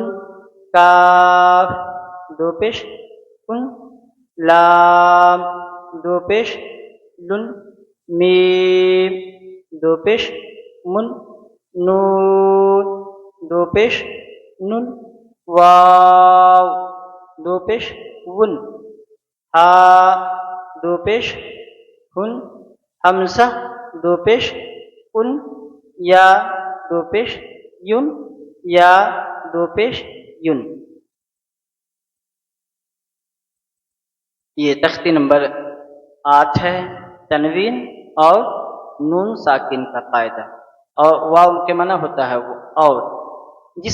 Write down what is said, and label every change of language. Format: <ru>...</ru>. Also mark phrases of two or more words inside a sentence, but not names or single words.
<ur>کاف دو پیش کن لام دو پیش لن میم دو پیش من نون دو پیش نن واو دو پیش ون ہا دو پیش ہن حمزہ دو پیش ان یا دو پیش یون یا دو پیش یون یہ تختی نمبر 8 ہے تنوین اور نون ساکن کا قاعدہ اور واو کے معنی ہوتا ہے وہ اور جس</ur>